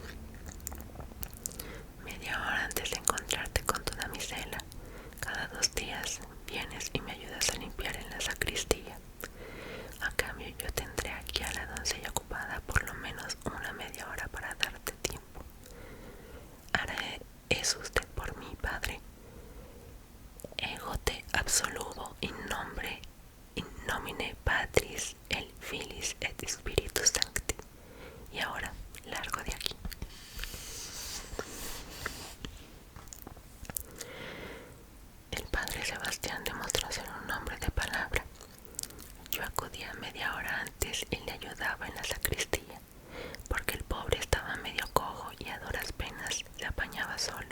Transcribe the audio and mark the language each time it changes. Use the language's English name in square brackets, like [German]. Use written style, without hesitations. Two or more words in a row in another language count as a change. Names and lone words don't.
[Spanish] Media hora antes de encontrarte con tu damisela, cada 2 días vienes y me ayudas a limpiar en la sacristía. A cambio yo tendré aquí a la doncella ocupada por lo menos una media hora para darte tiempo. Hará eso usted por mí, Padre. [Latin] Ego te absoluvo in nomine Patris et Filis et Spiritus Sancti. [Spanish] Y ahora, largo de aquí. El padre Sebastián demostró ser un hombre de palabra. Yo acudía media hora antes y le ayudaba en la sacristía, porque el pobre estaba medio cojo y a duras penas se apañaba solo.